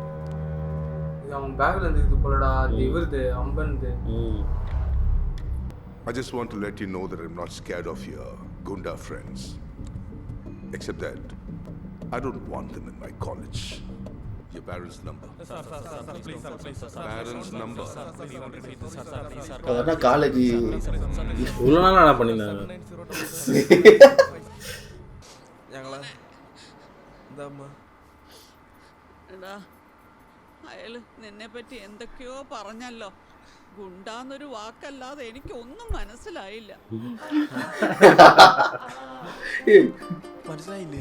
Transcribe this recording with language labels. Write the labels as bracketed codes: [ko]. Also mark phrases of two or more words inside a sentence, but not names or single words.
[ta] அவன் பேக்ல இருந்து இது போலடா. அது இவருது அம்பன்து. [en] I just want to let you know that I'm not scared of your Gunda friends. Except that I don't want them in my college. Your parents' number. Parents' number. [ta] அதான் காலேஜ் இவ்வளோ நாள் என்ன பண்ணியிருந்தாங்க? [ml] ഞങ്ങളാ എന്താ അമ്മ എടാ അയാള് നിന്നെ പറ്റി എന്തൊക്കെയോ പറഞ്ഞല്ലോ. ഗുണ്ടാന്നൊരു വാക്കല്ലാതെ എനിക്കൊന്നും മനസ്സിലായില്ല. മനസ്സിലായില്ലേ?